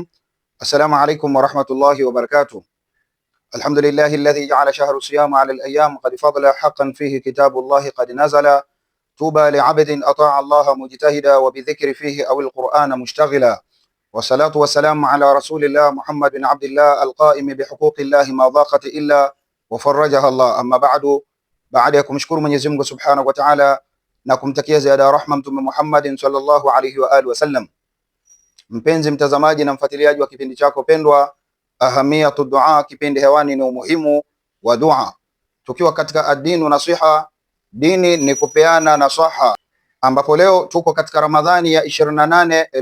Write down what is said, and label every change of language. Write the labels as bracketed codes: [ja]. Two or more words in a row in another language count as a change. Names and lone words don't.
[ar] السلام عليكم ورحمة الله وبركاته. الحمد لله الذي جعل شهر الصيام على الأيام قد فضل حقا فيه كتاب الله قد نزل. طوبى لعبد أطاع الله مجتهدا وبذكر فيه أو القرآن مشتغلا. والصلاة والسلام على رسول الله محمد بن عبد الله القائم بحقوق الله ما ضاقت إلا وفرجها الله. أما بعد, [sw] baada ya kumshukuru Mwenyezi Mungu [ar] سبحانه وتعالى [sw] na kumtakia ziada ya rahma Mtume Muhammad [ar] صلى الله عليه وعلى آله وسلم, [sw] mpenzi mtazamaji na mfuatiliaji wa kipindi chako pendwa Ahamiyatu Dua, kipindi hewani ni umuhimu wa dua, tukiwa katika [ar] الدين نصيحة, [sw] dini ni kupeana nasaha, ambapo leo tuko katika Ramadhani ya 28